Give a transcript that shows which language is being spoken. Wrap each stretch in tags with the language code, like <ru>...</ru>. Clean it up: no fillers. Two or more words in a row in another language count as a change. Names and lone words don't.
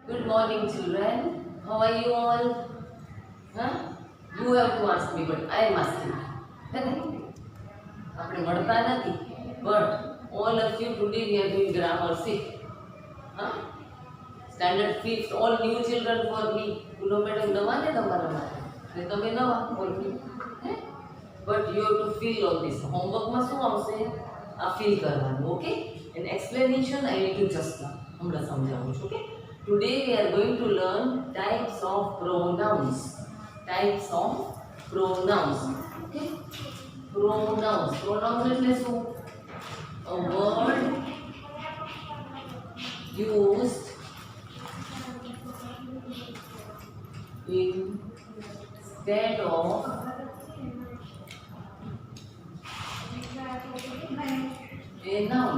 <en>Good morning, children. How are you all? Huh? You have to ask me, but I am asking.</en> <gu>આપણે મળતા નથી,</gu> <en>but all of you today we are doing grammar 6. Huh? Standard 5th, all new children for me.</en> <gu>Pulo madam નવા ને તમારા માટે. ને તમે નવા</gu> <en>for me. But you have to feel all this.</en> <gu>Homework માં શું આવશે? આ feel કરવાનું, okay?</gu> <en>And explanation I need to just now.</en> <gu>હમણાં સમજાવું છું, okay?</gu> <en>Today we are going to learn types of pronouns. Types of pronouns. Okay?</en> <gu>Pronouns. Pronouns એટલે શું?</gu> <en>A word used instead of a noun.</en>